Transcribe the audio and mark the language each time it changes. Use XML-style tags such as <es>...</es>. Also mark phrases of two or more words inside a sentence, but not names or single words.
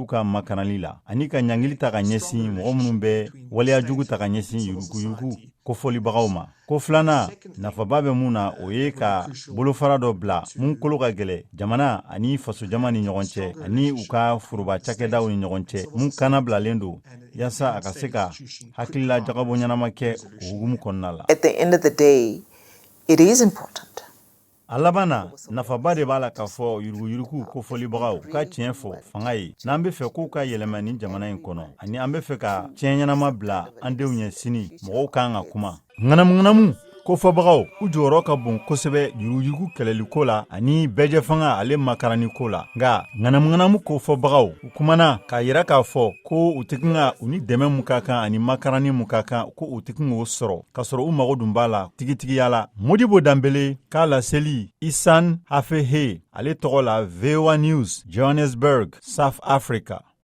<bm>ka makarali la ani ka ɲangili ta ka ɲɛsin mɔgɔ minnu bɛ waleyajugu ta ka ɲɛsin yuruguyurugu kofɔlibagaw ma ko filanan nafaba bɛ mun na o ye ka bolofara dɔ bila mun kolo ka gɛlɛ jamana ani fasojama ni ɲɔgɔn cɛ ani u ka foroba cakɛdaw ni ɲɔgɔn cɛ mun kana bilalen don yaasa a ka se ka hakilila jagabɔ ɲɛnama kɛ o hukumu kɔnɔna la.</bm> <en>At the end of the day, it is important.</en> <bm>A laban na nafaba de b'a la k'a fɔ yuruguyurugu kofɔlibagaw ka tiɲɛ fɔ fanga ye n'an bɛ fɛ k'u ka yɛlɛma ni jamana in kɔnɔ ani an bɛ fɛ ka tiɲɛ ɲɛnama bila an denw ɲɛ sini mɔgɔw kan ka kuma ŋanamu kofɔbagaw u jɔyɔrɔ ka bon kosɛbɛ yuruguyurugu kɛlɛliko la ani bɛɛjɛ fanga ale makaraniko la nka ŋanamu kofɔbagaw u kumana k'a yira k'a fɔ ko u tɛ kan ka u ni dɛmɛ mun ka kan ani makarani mun ka kan ko u tɛ kan k'o sɔrɔ k'a sɔrɔ u mago dun b'a la tigitigiya la Modibo Dambele k'a laseli Isan Hafehe ale tɔgɔ la VOA News Johannesburg South Africa.</bm>